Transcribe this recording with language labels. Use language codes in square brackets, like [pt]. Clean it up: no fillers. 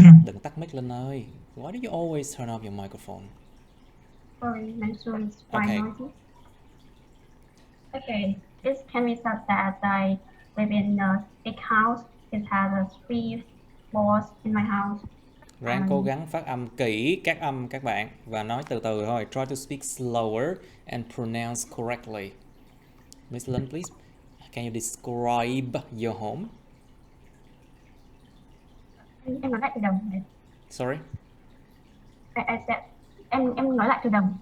[vi] Đừng tắt mic Lynn ơi. [en] Why do you always turn off your microphone? Sorry, my room is quite Okay. noisy. Okay, this can be said that I live in a big house. It has 3 floors in my house. [vi] Ráng cố gắng phát âm kỹ các âm các bạn và nói từ từ thôi. [en] Try to speak slower and pronounce correctly. Miss Lynn, please. Can you describe your home? [vi] Em nói lại từ đầu. [en] Sorry? I said, [vi] em nói lại từ đầu.